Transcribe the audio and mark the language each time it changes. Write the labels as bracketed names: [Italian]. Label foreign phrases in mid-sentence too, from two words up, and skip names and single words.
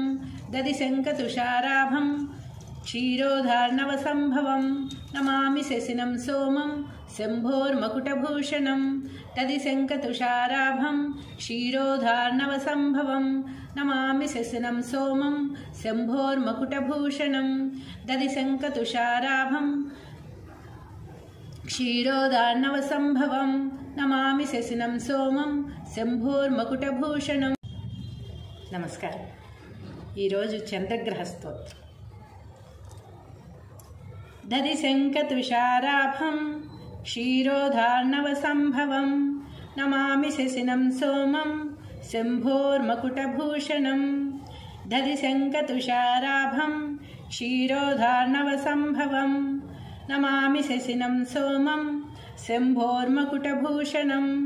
[Sanskrit] दधिशङ्खतुषाराभं क्षीरोधार्णवसम्भवं नमामि शशिनं सोमं शम्भोर्मकुटभूषणं दधिशङ्खतुषाराभं क्षीरोधार्णवसम्भवं नमामि शशिनं सोमं शम्भोर्मकुटभूषणं दधिशङ्खतुषाराभं क्षीरोधार्णवसम्भवं नमामि शशिनं सोमं शम्भोर्मकुटभूषणं। [Telugu] నమస్కారం. ఈరోజు చంద్రగ్రహ స్తోత్రం. [Sanskrit] దధిశङ्खतुषाराभं क्षीरोधार्णवसम्भवं नमामि शशिनं सोमं शम्भोर्मकुटभूषणं दधिशङ्खतुषाराभं क्षीरोधार्णवसम्भवं नमामि शशिनं सोमं शम्भोर्मकुटभूषणं